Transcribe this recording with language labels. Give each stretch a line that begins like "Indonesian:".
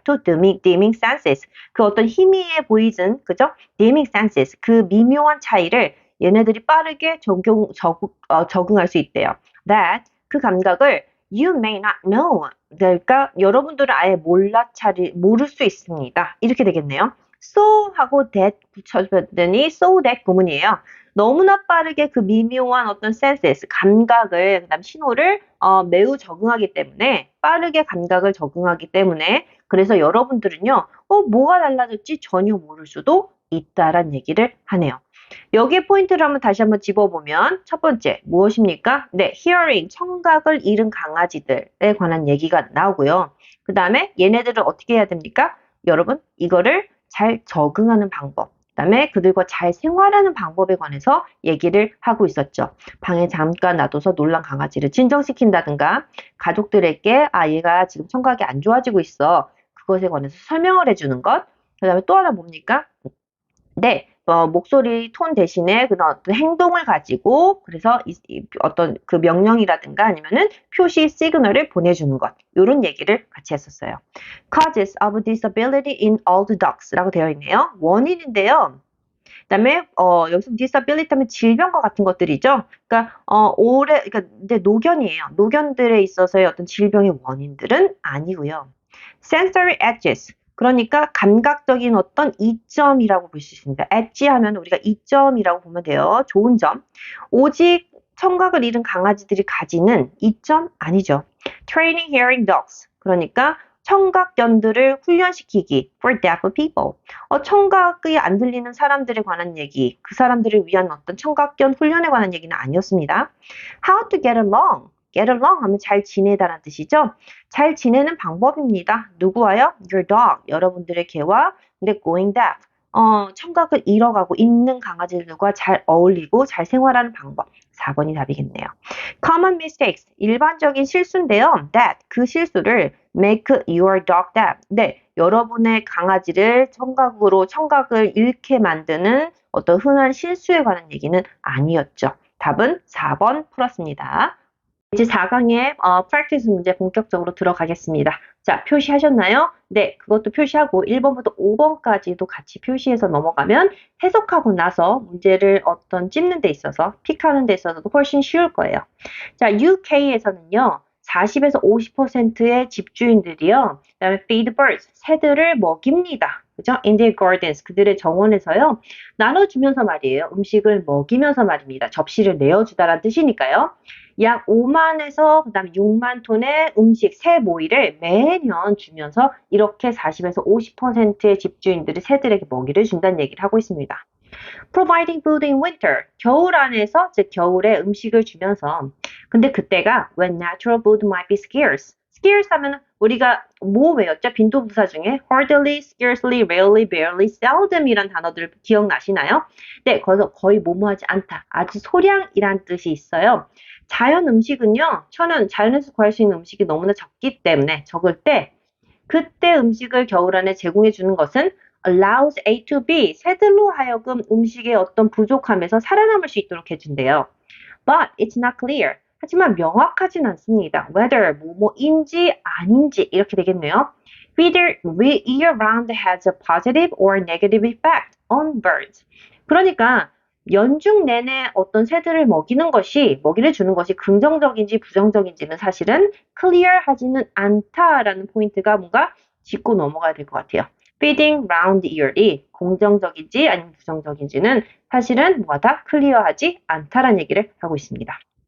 English: to dimming senses,
Korean: 그 어떤 희미해 보이는, 그죠? dimming senses, 그 미묘한 차이를 얘네들이 빠르게 적응할 수 있대요. that, 그 감각을
English: you may not know,
Korean: 그러니까 여러분들은 아예 모를 수 있습니다. 이렇게 되겠네요. so 하고 that 붙여줬더니 so that 구문이에요. 너무나 빠르게 그 미묘한 어떤 senses, 감각을, 그다음 신호를 매우 적응하기 때문에, 빠르게 감각을 적응하기 때문에, 그래서 여러분들은요, 뭐가 달라졌지 전혀 모를 수도 있다란 얘기를 하네요. 여기에 포인트를 다시 한번 집어보면, 첫 번째 무엇입니까? 네, hearing, 청각을 잃은 강아지들에 관한 얘기가 나오고요. 그 다음에 얘네들을 어떻게 해야 됩니까? 여러분, 이거를 잘 적응하는 방법, 그 다음에 그들과 잘 생활하는 방법에 관해서 얘기를 하고 있었죠. 방에 잠깐 놔둬서 놀란 강아지를 진정시킨다든가, 가족들에게 얘가 지금 청각이 안 좋아지고 있어, 그것에 관해서 설명을 해주는 것. 그 다음에 또 하나 뭡니까? 네, 목소리 톤 대신에 그런 어떤 행동을 가지고, 그래서 어떤 그 명령이라든가 아니면은 표시 시그널을 보내주는 것, 이런 얘기를 같이 했었어요.
English: Causes of disability in old dogs라고 되어 있네요.
Korean: 원인인데요. 그다음에 여기서 disability 하면 질병과 같은 것들이죠. 그러니까 그러니까 이제 노견이에요. 노견들에 있어서의 어떤 질병의 원인들은 아니고요. Sensory edges, 그러니까 감각적인 어떤 이점이라고 볼 수 있습니다. 엣지 하면 우리가 이점이라고 보면 돼요. 좋은 점. 오직 청각을 잃은 강아지들이 가지는 이점 아니죠.
English: Training hearing dogs,
Korean: 그러니까 청각견들을 훈련시키기
English: for deaf people.
Korean: 청각이 안 들리는 사람들에 관한 얘기, 그 사람들을 위한 어떤 청각견 훈련에 관한 얘기는 아니었습니다.
English: How to get along.
Korean: get along 하면 잘 지내다라는 뜻이죠. 잘 지내는 방법입니다. 누구와요?
English: Your dog,
Korean: 여러분들의 개와. 근데
English: going deaf,
Korean: 청각을 잃어가고 있는 강아지들과 잘 어울리고 잘 생활하는 방법. 4번이 답이겠네요. Common mistakes, 일반적인 실수인데요.
English: That,
Korean: 그 실수를
English: make your dog deaf.
Korean: 네, 여러분의 강아지를 청각을 잃게 만드는 어떤 흔한 실수에 관한 얘기는 아니었죠. 답은 4번 풀었습니다. 이제 4강의 practice 문제 본격적으로 들어가겠습니다. 자, 표시하셨나요? 네, 그것도 표시하고 1번부터 5번까지도 같이 표시해서 넘어가면 해석하고 나서 문제를 찝는 데 있어서, 픽하는 데 있어서도 훨씬 쉬울 거예요. 자, UK에서는요, 40에서 50%의 집주인들이요, 그다음에
English: feed birds,
Korean: 새들을 먹입니다. 그죠?
English: In their gardens,
Korean: 그들의 정원에서요, 나눠주면서 말이에요. 음식을 먹이면서 말입니다. 접시를 내어주다라는 뜻이니까요. 약 5만에서 그다음에 6만 톤의 음식, 새 모이를 매년 주면서 이렇게 40에서 50%의 집주인들이 새들에게 먹이를 준다는 얘기를 하고 있습니다.
English: Providing food in winter,
Korean: 겨울 안에서, 즉 겨울에 음식을 주면서, 근데 그때가
English: when natural food might be scarce.
Korean: scarce 하면 우리가 뭐 외웠죠? 빈도부사 중에 hardly, scarcely, rarely, barely, seldom 이란 단어들 기억나시나요? 네, 거기서 거의 뭐뭐하지 않다, 아주 소량이란 뜻이 있어요. 자연 음식은요, 자연에서 구할 수 있는 음식이 너무나 적기 때문에, 적을 때, 그때 음식을 겨울 안에 제공해 주는 것은 allows A to B, 새들로 하여금 음식의 어떤 부족함에서 살아남을 수 있도록 해준대요.
English: But it's not clear.
Korean: 하지만 명확하진 않습니다. whether 뭐뭐인지 아닌지 이렇게 되겠네요.
English: Whether year-round has a positive or negative effect on birds.
Korean: 그러니까 연중 내내 어떤 새들을 먹이를 주는 것이 긍정적인지 부정적인지는 사실은 clear하지는 않다라는 포인트가 뭔가 짚고 넘어가야 될 것 같아요.
English: feeding round yearly,
Korean: 긍정적인지 아니면 부정적인지는 사실은 뭐다 클리어하지 않다라는 얘기를 하고 있습니다.